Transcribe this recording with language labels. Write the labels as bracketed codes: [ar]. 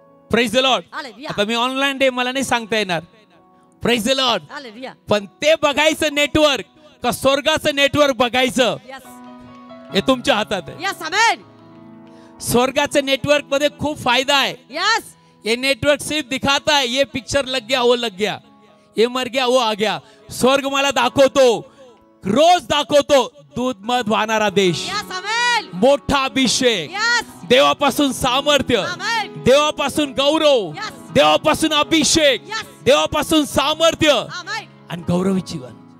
[en] Praise the lord. Hallelujah. [mr] आता मी online day मला नाही सांगता येणार. [en] Praise the lord. Hallelujah. [mr] पण ते बघायचं नेटवर्क का स्वर्गाचं नेटवर्क बघायचं, [en] Yes. [mr] हे तुमच्या हातात आहे. [en] Yes. Amen. [mr] स्वर्गाचं नेटवर्क मध्ये खूप फायदा आहे. [en] Yes. [hi] ये नेटवर्क सिर्फ दिखाता है ये पिक्चर लग गया वो लग गया, ये मर गया वो आ गया. [mr] स्वर्ग मला दाखवतो, रोज दाखवतो दूध मध वाहणारा देश, [en] Yes. Amen. [mr] मोठा अभिषेक, [en] Yes. [mr] देवापासून सामर्थ्य, आमेन. देवापासून गौरव, [en] Yes. [mr] देवापासून अभिषेक, [en] Yes. [mr] देवापासून सामर्थ्य आमेन. आणि गौरवी जीवन.